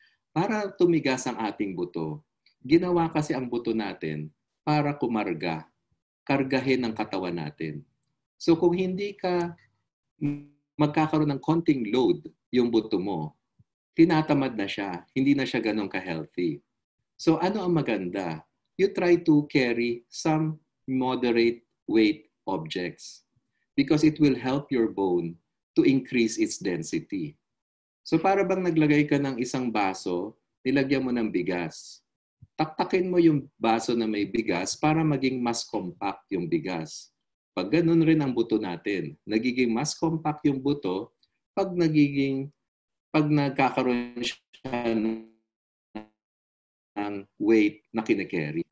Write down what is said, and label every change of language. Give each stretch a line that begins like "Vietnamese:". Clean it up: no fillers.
Filipino: Para tumigas ang ating buto, ginawa kasi ang buto natin para kumarga, kargahin ang katawan natin. So kung hindi ka magkakaroon ng konting load yung buto mo, tinatamad na siya, hindi na siya ganun ka-healthy. So ano ang maganda?
English: You try to carry some moderate weight objects because it will help your bone to increase its density.
Filipino: So para bang naglagay ka ng isang baso, nilagyan mo ng bigas. Taktakin mo yung baso na may bigas para maging mas compact yung bigas. Pag ganun rin ang buto natin, nagiging mas compact yung buto pag nagkakaroon siya ng weight na kine-carry.